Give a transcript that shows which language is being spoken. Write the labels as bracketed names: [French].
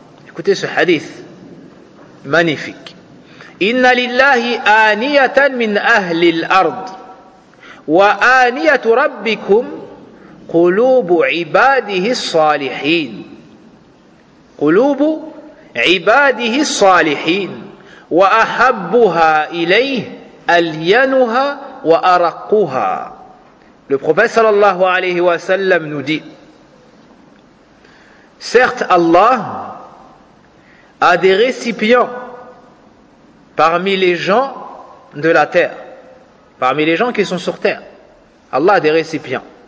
[French] Écoutez ce hadith magnifique. [Arabic] إن لله آنية من أهل الأرض وآنية ربكم قلوب عباده الصالحين قلوب عباده الصالحين وأحبها إليه ألينها وأرقها. [French] Le prophète sallallahu alayhi wa sallam nous dit: certes, Allah a des récipients parmi les gens de la terre, parmi les gens qui sont sur terre. Allah a des récipients.